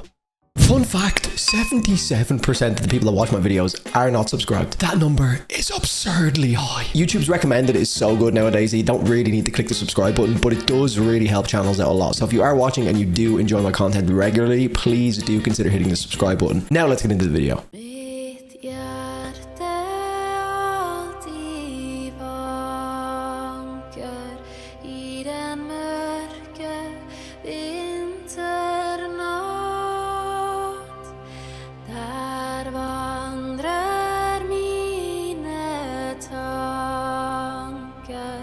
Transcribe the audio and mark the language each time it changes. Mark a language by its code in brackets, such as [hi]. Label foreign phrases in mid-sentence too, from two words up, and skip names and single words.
[en] Fun fact, 77% of the people that watch my videos are not subscribed. That number is absurdly high. YouTube's recommended is so good nowadays that you don't really need to click the subscribe button, but it does really help channels out a lot. So if you are watching and you do enjoy my content regularly, please do consider hitting the subscribe button. Now let's get into the video. [no] Mitt hjerte alltid vanker I den mørke vinternatt. Der vandrer mine tanker.